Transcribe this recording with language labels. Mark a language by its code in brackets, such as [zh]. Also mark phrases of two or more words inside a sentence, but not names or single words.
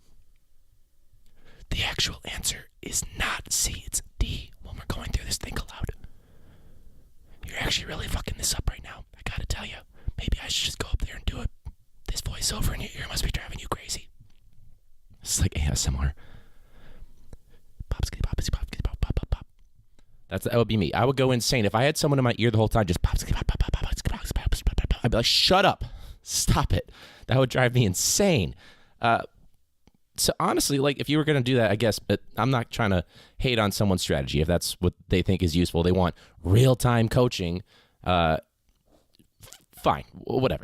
[en] The actual answer is not C, it's D. When we're going through this, think aloud. You're actually really fucking this up right now. I gotta tell you. Maybe I should just go up there and do it. This voiceover in your ear must be driving you crazy. It's like ASMR. Pop, skitty, pop, skitty, pop, skitty, pop, pop, pop, pop. That would be me. I would go insane. If I had someone in my ear the whole time, just pop, skitty, pop, pop, pop, pop, skitty, pop, skitty, pop, skitty, pop, pop. I'd be like, shut up. Stop it. That would drive me insane. So honestly, like if you were going to do that, I guess, but I'm not trying to hate on someone's strategy. If that's what they think is useful, they want real-time coaching, fine, whatever.